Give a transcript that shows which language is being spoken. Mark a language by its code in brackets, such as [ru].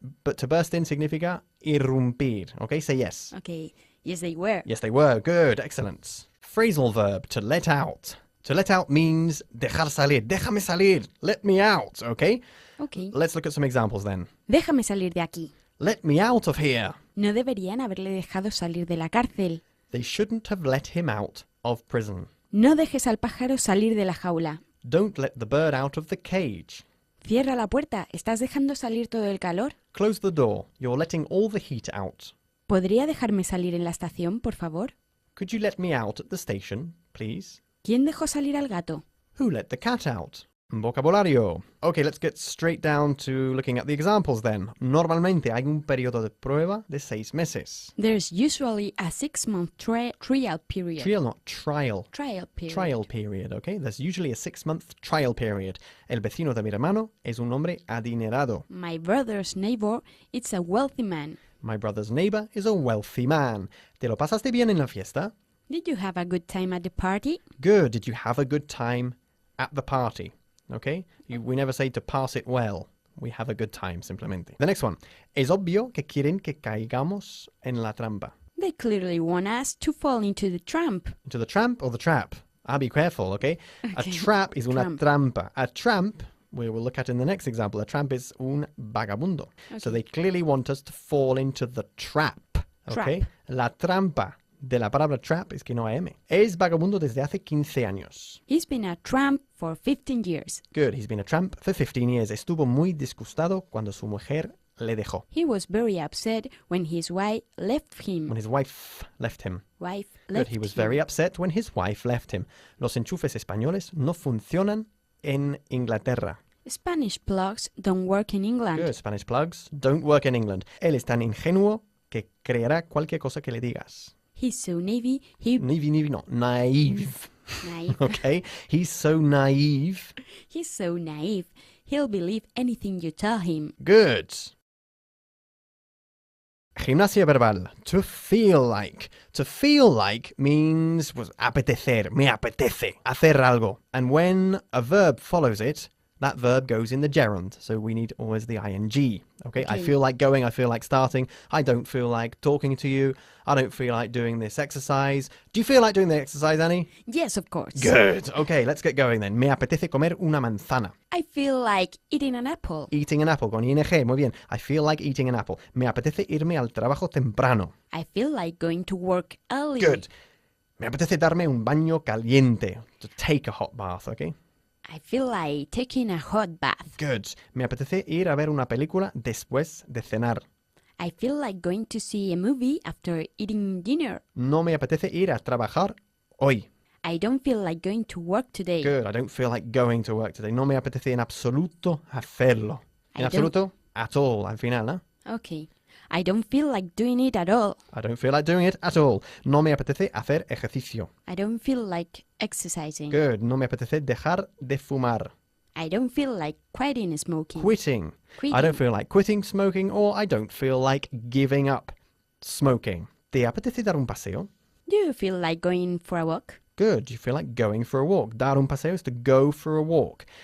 [en] But to burst in [es] significa irrumpir. [en] Okay, say yes. Okay. Yes, they were. Yes, they were. Good. Excellent. Phrasal verb, to let out. To let out means [es] dejar salir. Déjame salir. [en] Let me out. Okay? Okay. Let's look at some examples then. [es] Déjame salir de aquí. [en] Let me out of here. [es] No deberían haberle dejado salir de la cárcel. [en] They shouldn't have let him out of prison. [es] No dejes al pájaro salir de la jaula. [en] Don't let the bird out of the cage. [es] Cierra la puerta. ¿Estás dejando salir todo el calor? [en] Close the door. You're letting all the heat out. [es] ¿Podría dejarme salir en la estación, por favor? [en] Could you let me out at the station, please? [es] ¿Quién dejó salir al gato? [en] Who let the cat out? Vocabulario. Okay, let's get straight down to looking at the examples then. [es] Normalmente hay un periodo de prueba de 6 meses. [en] There's usually a 6-month trial period. Trial, not trial. Trial period. Trial period, okay? There's usually a 6-month trial period. [es] El vecino de mi hermano es un hombre adinerado. [en] My brother's neighbor is a wealthy man. My brother's neighbor is a wealthy man. [es] ¿Te lo pasaste bien en la fiesta? [en] Did you have a good time at the party? Good. Did you have a good time at the party? Okay? We never say to pass it well. We have a good time, simplemente. The next one. [es] Es obvio que quieren que caigamos en la trampa. [en] They clearly want us to fall into the trap. Into the tramp or the trap? I'll be careful, okay? A trap is una trampa. A tramp, we will look at in the next example, a tramp is un vagabundo. Okay. So they clearly want us to fall into the trap, okay? [es] La trampa de la palabra trap es que no hay M. Es vagabundo desde hace 15 años. [en] He's been a tramp for 15 years. Good, he's been a tramp for 15 years. [es] Estuvo muy disgustado cuando su mujer le dejó. [en] He was very upset when his wife left him. When his wife left him. Wife Good, left he was him. very upset when his wife left him. Los enchufes españoles no funcionan en Inglaterra. Spanish plugs don't work in England. Good, Spanish plugs don't work in England. Él es tan ingenuo que creerá cualquier cosa que le digas. He's so naive, Naive, no, naive. Okay, he's so naive. He's so naive, he'll believe anything you tell him. Good. [es] Gimnasia verbal. [en] To feel like. To feel like means apetecer. [es] Me apetece. Hacer algo. [en] And when a verb follows it, that verb goes in the gerund. So we need always the ing. Okay? I Okay. feel like going. I feel like starting. I don't feel like talking to you. I don't feel like doing this exercise. Do you feel like doing the exercise, Annie? Yes, of course. Good. Okay, let's get going then. [es] Me apetece comer una manzana. [en] I feel like eating an apple. Eating an apple con ing. [es] Muy bien. [en] I feel like eating an apple. [es] Me apetece irme al trabajo temprano. [en] I feel like going to work early. [es] Good. Me apetece darme un baño caliente. [en] To take a hot bath, okay? I feel like taking a hot bath. Good. [es] Me apetece ir a ver una película después de cenar. [en] I feel like going to see a movie after eating dinner. [es] No me apetece ir a trabajar hoy. [en] I don't feel like going to work today. Good. I don't feel like going to work today. [es] No me apetece en absoluto hacerlo. En [en] I don't- [es] absoluto, at all, al final, ¿eh? [en] Okay. I don't feel like doing it at all. I don't feel like doing it at all. [es] No me apetece hacer ejercicio. [en] I don't feel like exercising. Good. [es] No me apetece dejar de fumar. [en] I don't feel like quitting smoking. Quitting. I Quitting. don't feel like quitting smoking, or I don't feel like giving up smoking. [es] ¿Te apetece dar un paseo? [en] Do you feel like going for a walk? Good. Do you feel like going for a walk? [es] Dar un paseo [en] is to go for a walk.